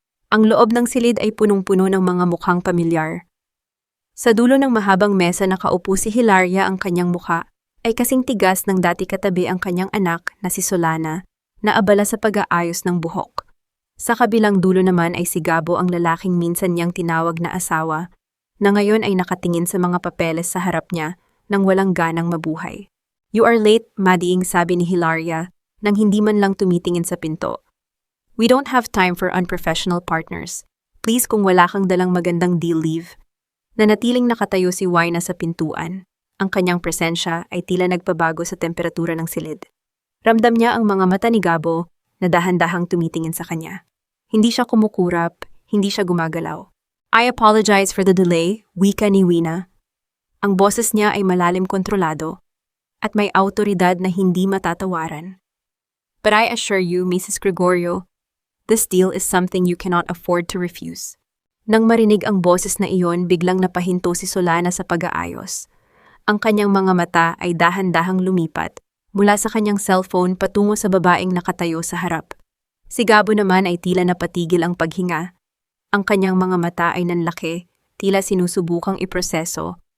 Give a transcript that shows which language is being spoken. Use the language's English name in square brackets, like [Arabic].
[Filipino] Ang loob ng silid ay punong-puno ng mga mukhang pamilyar. Sa dulo ng mahabang mesa nakaupo si Hilaria, ang kanyang mukha ay kasing tigas ng dati katabi ang kanyang anak na si Solana na abala sa pag-aayos ng buhok. Sa kabilang dulo naman ay si Gabo, ang lalaking minsan niyang tinawag na asawa, na ngayon ay nakatingin sa mga papeles sa harap niya nang walang ganang mabuhay. [English] "You are late, [Filipino] Madiing," sabi ni Hilaria nang hindi man lang tumitingin sa pinto. [English] "We don't have time for unprofessional partners. [Filipino] Please, kung wala kang dalang magandang deal, leave." Nanatiling nakatayo si Wina sa pintuan. Ang kanyang presensya ay tila nagpabago sa temperatura ng silid. Ramdam niya ang mga mata ni Gabo na dahan-dahang tumitingin sa kanya. Hindi siya kumukurap, hindi siya gumagalaw. [English] "I apologize for the delay," [Filipino] wika ni Wina. Ang boses niya ay malalim kontrolado at may awtoridad na hindi matatawaran. [English] "But I assure you, Mrs. Gregorio, this deal is something you cannot afford to refuse." [Filipino] Nang marinig ang boses na iyon, biglang napahinto si Solana sa pag-aayos. Ang kanyang mga mata ay dahan-dahang lumipat mula sa kanyang cellphone patungo sa babaeng nakatayo sa harap. Si Gabo naman ay tila napatigil ang paghinga. Ang kanyang mga mata ay nanlaki, tila sinusubukang iproseso